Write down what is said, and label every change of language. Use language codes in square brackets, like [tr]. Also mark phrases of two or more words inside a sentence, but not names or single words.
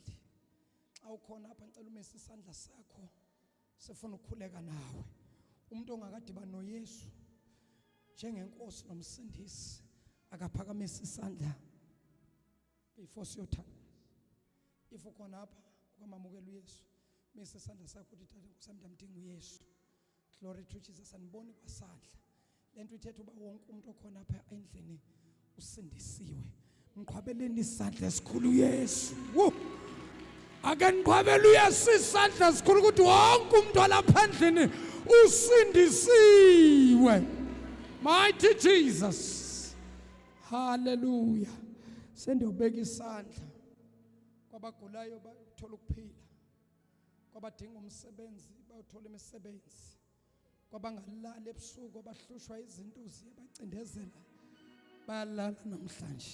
[xh] Xa ukhona apha ngicela umise isandla sakho sifuna ukukhuleka nawe. Umuntu ongakadibani noYesu njengenkosi nomsindisi akaphakamisa isandla before siyothanda. If ukhona apha ukamamukela uYesu Phakamisa isandla sakho uthi Tata Nkosi yami ndamdinga uYesu. [en] Glory to Jesus. [xh] Aniboni kwasandla. Lento ithetha uba wonke umuntu okhona apha endlini usindisiwe. [zu] Ngiqhwabeleni isandla esikhulu uYesu. Ake niqhwabele uYesu isandla esikhulu ukuthi wonke umuntu olapha endlini usindisiwe. [en] Mighty Jesus. Hallelujah. [zu] Sendiyobeka isandla kwabagulayo bathola ukuphila. Kwabadinga umsebenzi bayothola imisebenzi. Kwabangalala ebusuku abahlushwa izinto ziyabacindezela bayalala namhlanje.